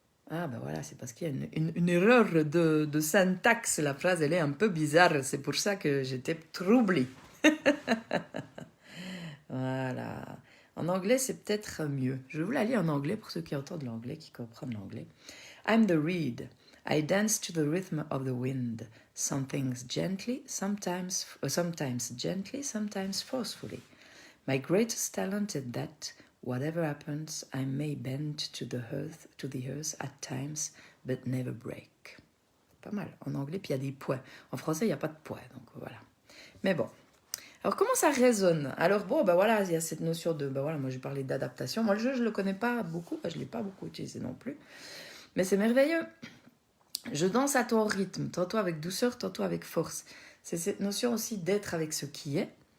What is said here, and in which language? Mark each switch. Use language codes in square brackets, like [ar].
[fr] Ah ben voilà, c'est parce qu'il y a une erreur de syntaxe, la phrase elle est un peu bizarre, c'est pour ça que j'étais troublée. Voilà. En anglais, c'est peut-être mieux. Je vais vous la lire en anglais pour ceux qui entendent l'anglais, qui comprennent l'anglais. [en] I'm the reed. I dance to the rhythm of the wind. Some things gently, sometimes gently, sometimes forcefully. My greatest talent is that, whatever happens, I may bend to the earth at times, but never break. [fr] Pas mal. En anglais, puis il y a des points. En français, il n'y a pas de points, donc voilà. Mais bon. Alors, comment ça résonne? Alors, bon, ben voilà, il y a cette notion de... Ben voilà, moi, j'ai parlé d'adaptation. Moi, le jeu, je ne le connais pas beaucoup. Ben, je ne l'ai pas beaucoup utilisé non plus. Mais c'est merveilleux. Je danse à ton rythme, tantôt avec douceur, tantôt avec force. C'est cette notion aussi d'être avec ce qui est.